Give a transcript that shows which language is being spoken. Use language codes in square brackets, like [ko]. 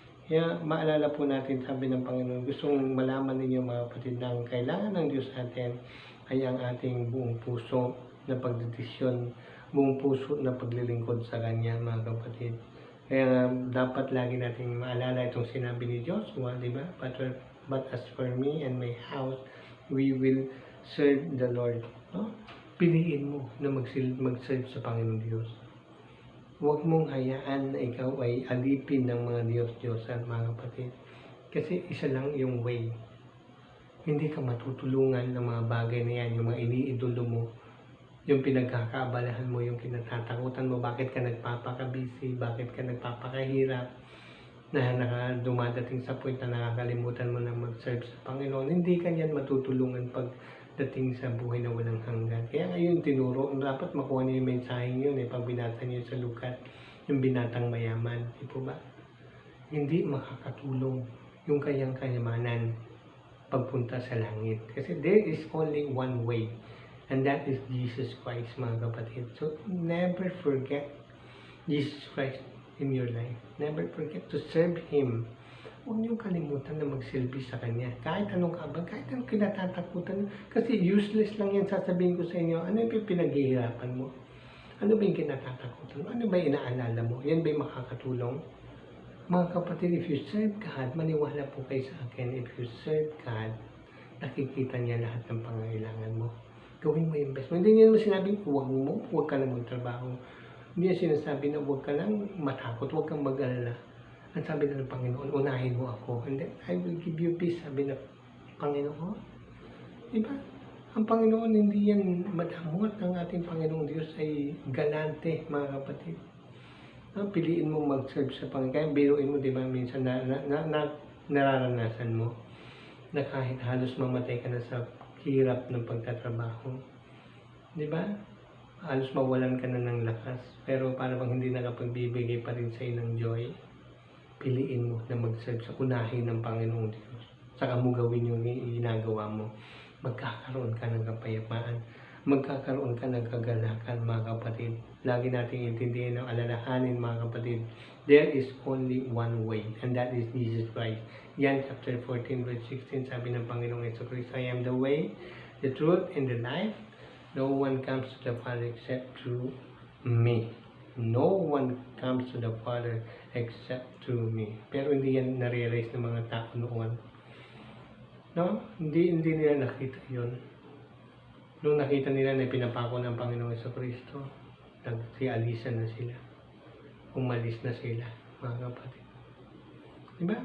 [tl] Kaya maalala po natin, sabi ng Panginoon, gustong malaman ninyo mga kapatid na ang kailangan ng Diyos natin ay ang ating buong puso na pagdedesisyon, buong puso na paglilingkod sa Kanya mga kapatid. Kaya dapat lagi nating maalala itong sinabi ni Joshua, di ba? [en] But as for me and my house, we will serve the Lord. [tl] No? Piliin mo na mag-serve sa Panginoon Diyos. Huwag mong hayaan na ikaw ay alipin ng mga Diyos-Diyosan, mga kapatid. Kasi isa lang yung way. Hindi ka matutulungan ng mga bagay na yan, yung mga iniidolo mo, yung pinagkakaabalahan mo, yung kinatatakutan mo, bakit ka nagpapakabisi, bakit ka nagpapakahirap, na dumadating sa point na nakakalimutan mo na mag-serve sa Panginoon. Hindi ka yan matutulungan pagdating sa buhay na walang hanggan. Kaya ngayon tinuro, dapat makuha niyo yung mensaheng yun pag binasa niyo sa Lukas, yung binatang mayaman, di po ba? Hindi makakatulong yung kanyang kayamanan pagpunta sa langit. [en] Kasi there is only one way, and that is Jesus Christ, mga kapatid. So never forget Jesus Christ in your life. Never forget to serve Him. [tl] Huwag niyong kalimutan na magsilbi sa Kanya. Kahit anong kabag, kahit anong kinatatakutan. Kasi useless lang yan sasabihin ko sa inyo. Ano yung pinaghihirapan mo? Ano ba yung kinatatakutan mo? Ano ba yung inaalala mo? Yan ba yung makakatulong? Mga kapatid, [en] if you serve God, [tl] maniwala po kayo sa akin. [en] If you serve God, [tl] nakikita niya lahat ng pangangailangan mo. Gawin mo yung best mo. Hindi niya naman sinabing, huwag ka lang magtrabaho. Hindi niya sinasabi na huwag ka lang matakot, huwag kang mag-alala. Ang sabi ng Panginoon, unahin mo ako. [en] And then, I will give you peace, [tl] sabi ng Panginoon. Diba? Ang Panginoon, hindi yan madamot. Ang ating Panginoong Diyos ay galante, mga kapatid. Piliin mo mag-serve sa Panginoon. Kaya biruin mo, diba, minsan nararanasan mo na kahit halos mamatay ka na sa hirap ng pagtatrabaho. Diba? Halos mawalan ka na ng lakas. Pero para bang hindi nakapagbibigay pa rin sa'yo ng joy, piliin mo na mag-serve sa unahin ng Panginoong Diyos. Saka mo gawin yung ginagawa mo. Magkakaroon ka ng kapayapaan. Magkakaroon ka ng kagalakan, mga kapatid. Lagi nating intindihin ng alalahanin, mga kapatid. [en] There is only one way, and that is Jesus Christ. John chapter 14 verse 16, [tl] sabi ng Panginoong Jesucristo, [en] I am the way, the truth, and the life. No one comes to the Father except through me. No one comes to the Father except through me. [tl] Pero hindi yan na-realize ng mga tao noon. No? Hindi nila nakita yon. Nung nakita nila na pinapako ng Panginoong Jesucristo, nagsialisan na sila. Umalis na sila, mga kapatid. Diba?